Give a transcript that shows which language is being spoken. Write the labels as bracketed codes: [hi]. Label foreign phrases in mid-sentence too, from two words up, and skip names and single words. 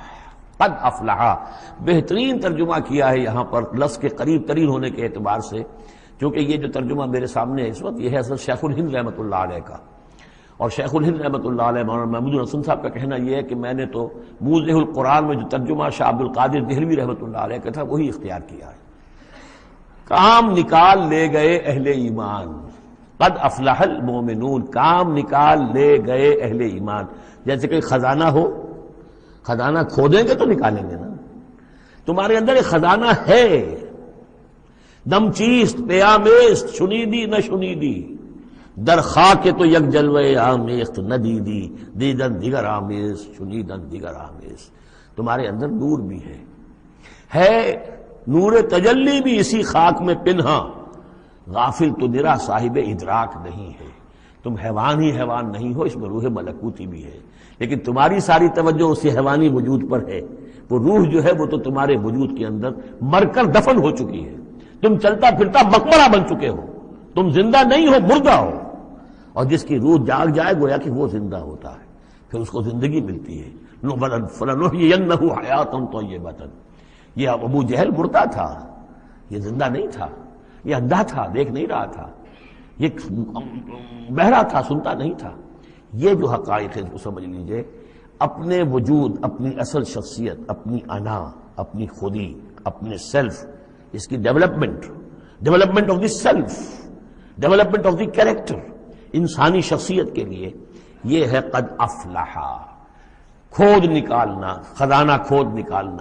[ar] قد افلح، [ur] بہترین ترجمہ کیا ہے یہاں پر لفظ کے قریب ترین ہونے کے اعتبار سے، کیونکہ یہ جو ترجمہ میرے سامنے ہے اس وقت یہ ہے اصل شیخ الہند [ar] رحمۃ اللہ علیہ [ur] کا، اور شیخ الہند [ar] رحمۃ اللہ علیہ [ur] مولانا محمود الحسن صاحب کا کہنا یہ ہے کہ میں نے تو موضح القرآن میں جو ترجمہ شاہ عبد القادر دہلوی [ar] رحمۃ اللہ علیہ [ur] کا تھا وہی اختیار کیا ہے۔ کام نکال لے گئے اہل ایمان، [ar] قد افلح المومنون، [ur] کام نکال لے گئے اہل ایمان، جیسے کہ خزانہ ہو، خزانہ کھودیں گے تو نکالیں گے نا، تمہارے اندر ایک خزانہ ہے، [fa] دم چیست پیامیست، شنیدی نہ شنیدی، در خاک تو یک جلوہ آمیخت نہ دیدی، دیدن دیگر آمیز، شنیدن دیگر آمیز، [ur] تمہارے اندر نور بھی ہے نور تجلی بھی اسی خاک میں پنہا، غافل تو نرا صاحب ادراک نہیں ہے، تم حیوان ہی حیوان نہیں ہو، اس میں روح ملکوتی بھی ہے، لیکن تمہاری ساری توجہ اسی حیوانی وجود پر ہے، وہ روح جو ہے وہ تو تمہارے وجود کے اندر مر کر دفن ہو چکی ہے، تم چلتا پھرتا مقبرہ بن چکے ہو، تم زندہ نہیں ہو، مردہ ہو، اور جس کی روح جاگ جائے گویا کہ وہ زندہ ہوتا ہے، پھر اس کو زندگی ملتی ہے۔ [ar] فَلَنُحْيِيَنَّهُ حَيَاةً طَيِّبَةً. [ur] یہ ابو جہل مردہ تھا، یہ زندہ نہیں تھا، یہ اندھا تھا، دیکھ نہیں رہا تھا، یہ بہرا تھا، سنتا نہیں تھا. یہ جو حقائق ہے اس کو سمجھ لیجئے. اپنے وجود، اپنی اصل شخصیت، اپنی انا، اپنی خودی، اپنے سیلف، اس کی [en] development of the self, development of the character [ur] انسانی شخصیت کے لیے یہ ہے [ar] قد افلح، [ur] کھود نکالنا، خزانہ کھود نکالنا.